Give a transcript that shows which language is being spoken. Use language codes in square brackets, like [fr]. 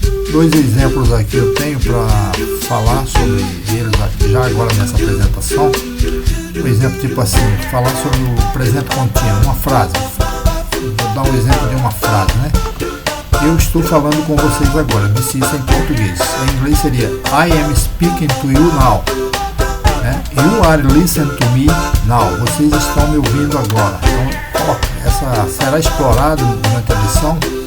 [pt] 2 exemplos aqui eu tenho para falar sobre eles aqui já agora nessa apresentação. Um exemplo tipo assim, falar sobre o presente contínuo, uma frase. Vou dar um exemplo de uma frase, né? Eu estou falando com vocês agora, disse isso em português. Em inglês seria [en] I am speaking to you now, né? You are listening to me now. [pt] Vocês estão me ouvindo agora. Então, essa será explorada durante a lição.